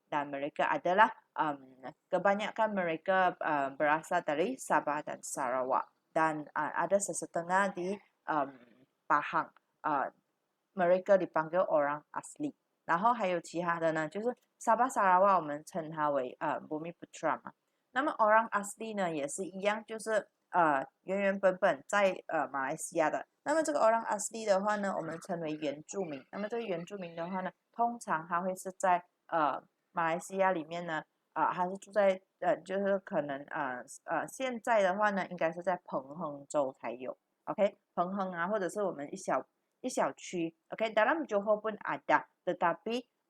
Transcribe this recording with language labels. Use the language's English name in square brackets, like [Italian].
[Malay] Dan mereka adalah kebanyakan mereka berasal dari Sabah dan Sarawak dan ada sesetengah di Pahang. Mereka dipanggil orang asli. [Chinese] 然后还有其他的呢，就是沙巴沙拉瓦，我们称它为Bumi Putra 嘛。那么 Orang Asli 呢也是一样，就是原原本本在马来西亚的。那么这个 Orang Asli 的话呢，我们称为原住民。那么这个原住民的话呢，通常它会是在马来西亚里面呢，还是住在就是可能现在的话呢，应该是在彭亨州才有。 OK， 彭亨或者是我们一小区 OK dalam Johor pun ada tetapi